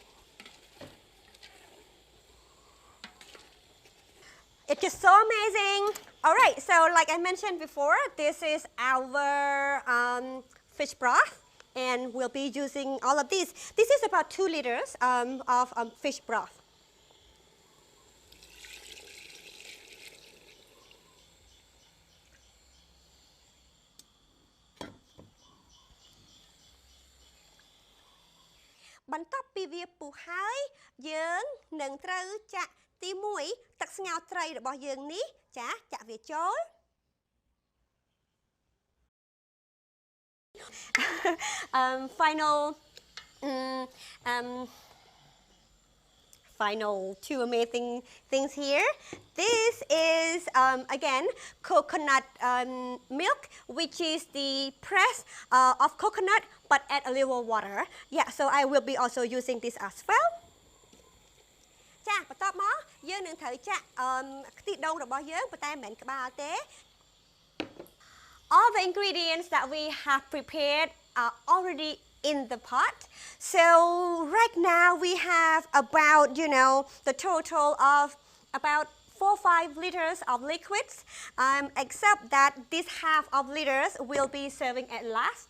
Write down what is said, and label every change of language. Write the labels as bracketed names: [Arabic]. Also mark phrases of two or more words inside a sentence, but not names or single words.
[English] It's just so amazing. All right, so like I mentioned before, this is our fish broth. And we'll be using all of these. This is about 2 liters of fish broth. [Khmer] បន្ទាប់ពីវាពុះហើយយើង នឹងត្រូវចាក់ទី1ទឹកស្ងោរត្រីរបស់យើងនេះចាចាក់វាចូល [English] Final 2 amazing things here. This is again coconut milk, which is the press of coconut, but add a little water. Yeah, so I will be also using this as well. [Khmer] ចាបន្ទាប់មកយើងនឹងត្រូវចាក់ខ្ទិះដូងរបស់យើងប៉ុន្តែមិនមែនក្បាលទេ [English] All the ingredients that we have prepared are already in the pot. So right now we have about, the total of about 4 or 5 liters of liquids, except that this half of liters will be serving at last.